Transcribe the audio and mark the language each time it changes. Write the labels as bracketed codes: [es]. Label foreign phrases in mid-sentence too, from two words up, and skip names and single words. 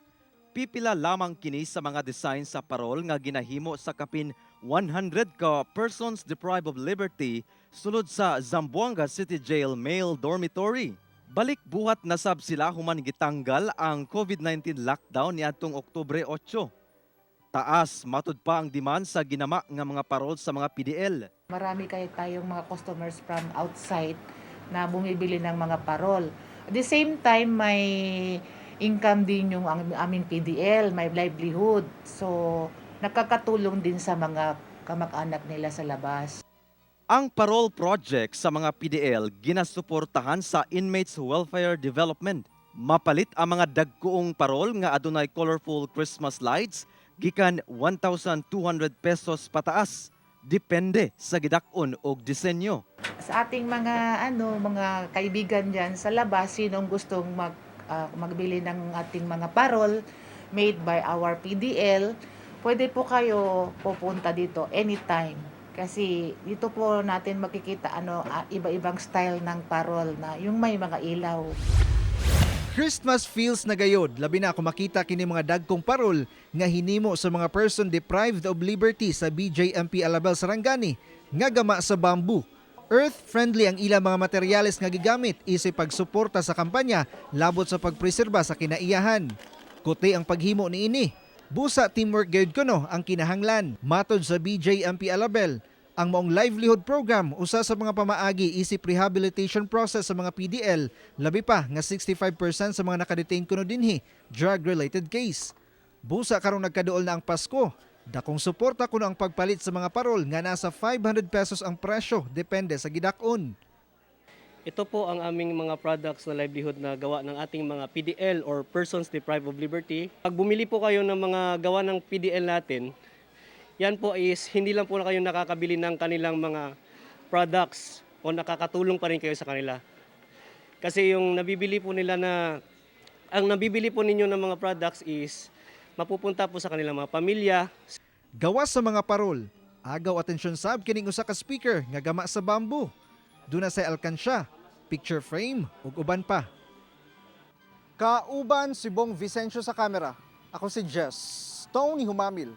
[ceb] Pipila lamang kini sa mga design sa parol nga ginahimo sa kapin 100 ka [en] persons deprived of liberty [ceb] sulod sa Zamboanga City Jail Male Dormitory. Balik buhat nasab sila human gitanggal ang COVID-19 lockdown niadtong Oktubre 8. Taas matud pa ang demand sa ginama nga mga parol sa mga PDL. [tl] Marami kayo tayong mga customers [en] from outside [tl] na bumibili ng mga parol. [en] At the same time, [tl] may income din yung aming PDL, may livelihood. So, nakakatulong din sa mga kamag-anak nila sa labas. [ceb] Ang parol project sa mga PDL ginasuportahan sa Inmates Welfare Development. Mapalit ang mga dagkuong parol nga adunay [en] colorful Christmas lights [ceb] gikan 1,200 pesos pataas. Depende sa gidakon og disenyo. [tl] Sa ating mga mga kaibigan diyan sa labas, sinong gustong magbili ng ating mga parol [en] made by our PDL, [tl] pwede po kayo pupunta dito anytime. Kasi dito po natin makikita iba-ibang style ng parol na yung may mga ilaw. [en] Christmas feels [ceb] na gayod, labi na kung makita kini mga dagkong parol nga hinimo sa mga [en] person deprived of liberty [ceb] sa BJMP Alabel, Sarangani nga gama sa bamboo. Earth-friendly ang ilang mga materyales nga gigamit isip pagsuporta sa kampanya labot sa pagpreserba sa kinaiyahan. Kuti ang paghimo niini. Busa teamwork gayud kuno ang kinahanglan. Matod sa BJMP Alabel, ang maong [en] livelihood program [ceb] usa sa mga pamaagi isip [en] rehabilitation process [ceb] sa mga PDL, labi pa nga 65% sa mga nakadetain kuno dinhi [en] drug-related case. [ceb] Busa karong nagkaduol na ang Pasko, dakong suporta kuno ang pagpalit sa mga parol nga nasa 500 pesos ang presyo depende sa gidakon. [tl] Ito po ang aming mga products na livelihood na gawa ng ating mga PDL or [en] persons deprived of liberty. [tl] Pag bumili po kayo ng mga gawa ng PDL natin, yan po is hindi lang po na kayo nakakabili ng kanilang mga products o nakakatulong pa rin kayo sa kanila. Kasi yung nabibili po nila ang nabibili po ninyo ng mga products is mapupunta po sa kanilang mga pamilya. [ceb] Gawas sa mga parol, agaw atensyon sab kining usa ka speaker nga gama sa bamboo. Duna sa alkansya, picture frame ug uban pa. Kauban si Bong Vicencio sa kamera. Ako si Jess, Tony Humamil.